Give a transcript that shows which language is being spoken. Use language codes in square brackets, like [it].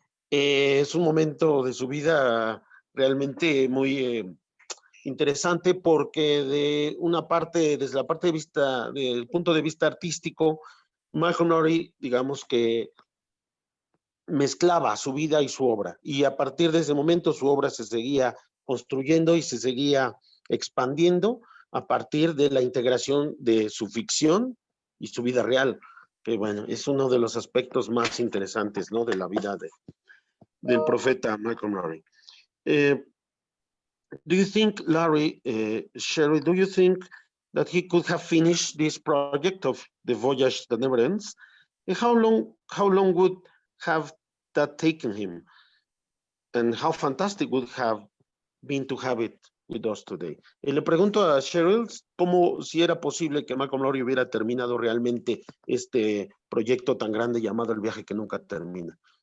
[es] Es un momento de su vida realmente muy interesante, porque desde la parte de vista, del punto de vista artístico, Malcolm Lowry, digamos que mezclaba su vida y su obra, y a partir de ese momento su obra se seguía construyendo y se seguía expandiendo a partir de la integración de su ficción su vida real, que bueno, es uno de los aspectos más interesantes, ¿no? De la vida del profeta Michael Lowry. [en] Do you think, Larry, Sherrill, do you think that he could have finished this project of the voyage that never ends? And how long would have that taken him? And how fantastic would have been to have it with us today. [es] Le pregunto a Sherrill cómo si era posible que Malcolm Lowry hubiera terminado realmente este proyecto tan grande llamado El viaje que nunca termina.